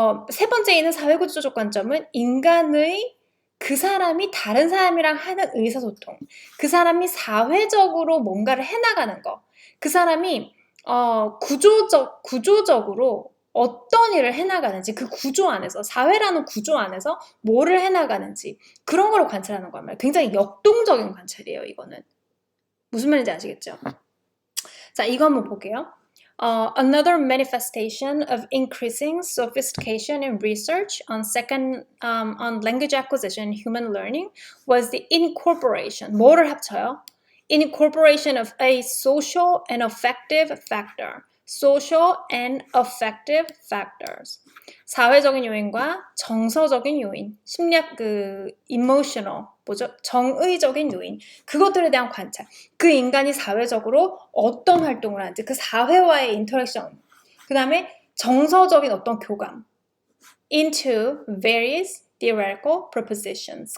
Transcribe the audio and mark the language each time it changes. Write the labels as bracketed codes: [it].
[ko] 세 번째 있는 사회구조적 관점은 인간의 그 사람이 다른 사람이랑 하는 의사소통, 그 사람이 사회적으로 뭔가를 해나가는 거, 그 사람이 구조적으로 어떤 일을 해나가는지, 그 구조 안에서, 사회라는 구조 안에서 뭐를 해나가는지 그런 거를 관찰하는 거란 말이에요. 굉장히 역동적인 관찰이에요, 이거는. 무슨 말인지 아시겠죠? 자, 이거 한번 볼게요. [en] Another manifestation of increasing sophistication in research on on language acquisition and human learning was the incorporation. [ko] 뭐를 합쳐요? [en] Incorporation of a social and affective factor. Social and affective factors. [ko] 사회적인 요인과 정서적인 요인, 심리학 emotional, 정의적인 요인, 그것들에 대한 관찰. 그 인간이 사회적으로 어떤 활동을 하는지, 그 사회와의 인터랙션, 그 다음에 정서적인 어떤 교감, [en] into various theoretical propositions.